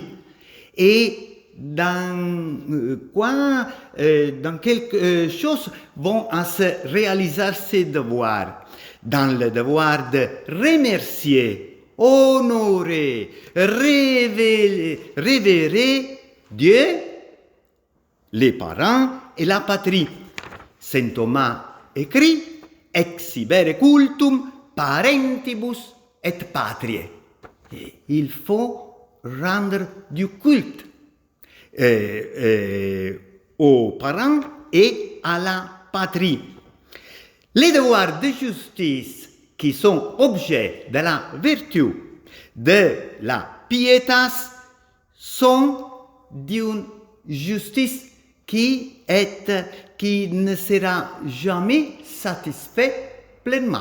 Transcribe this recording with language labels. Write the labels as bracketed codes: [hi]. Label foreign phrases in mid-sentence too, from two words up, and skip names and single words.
[fr] Et dans quelque chose vont à se réaliser ces devoirs. Dans le devoir de remercier, honorer, révérer Dieu, les parents et la patrie. Saint Thomas écrit [la] Exhibere cultum parentibus et patriae. [fr] Et il faut rendre du culte aux parents et à la patrie. Les devoirs de justice qui sont objet de la vertu de la pietas sont d'une justice qui ne sera jamais satisfaite pleinement.